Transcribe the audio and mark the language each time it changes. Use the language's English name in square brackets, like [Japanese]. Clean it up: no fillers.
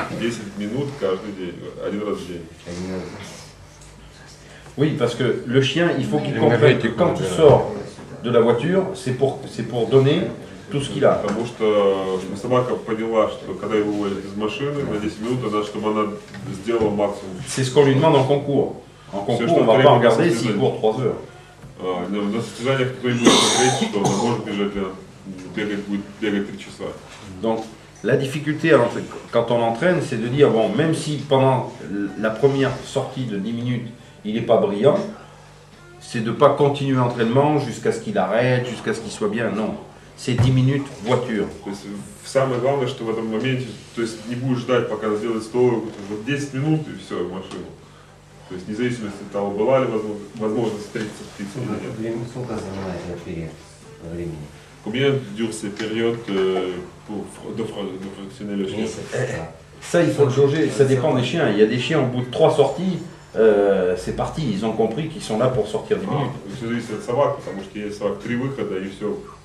[Russian] 10 минут каждый день, один раз в день. [French] Oui, parce que le chien, il faut qu'il comprenne que quand il sort de la voiture, c'est pour donner tout ce qu'il a. [Russian] Потому что собака поняла, что когда его выводят из машины на 10 минут, чтобы она сделала максимум. [French] C'est ce qu'on lui demande en concours. En concours, on ne va pas regarder s'il court 3 heures. [Russian] На состязаниях кто и будет смотреть, что она может будет бегать 3 часа. [French] Donc, la difficulté quand on entraîne, c'est de dire, même si pendant la première sortie de 10 minutes, il n'est pas brillant, c'est de ne pas continuer l'entraînement jusqu'à ce qu'il arrête, jusqu'à ce qu'il soit bien. Non, c'est 10 minutes voiture. [Russian] То есть самое главное, что в этом моменте, то есть не будешь ждать, пока она сделает 100, 10 минут и все, в машину. То есть независимо от того, была ли возможность встретиться с птицей или нет. Сколько занимает этот период времени? [French] Combien dure ces périodes de fractionner le chien? Ça, il faut le jauger, ça dépend des chiens. Il y a des chiens, au bout de 3 sorties, c'est parti, ils ont compris qu'ils sont là pour sortir 10 minutes. [Russian] Все зависит от собак, потому что есть собак 3 выхода и все.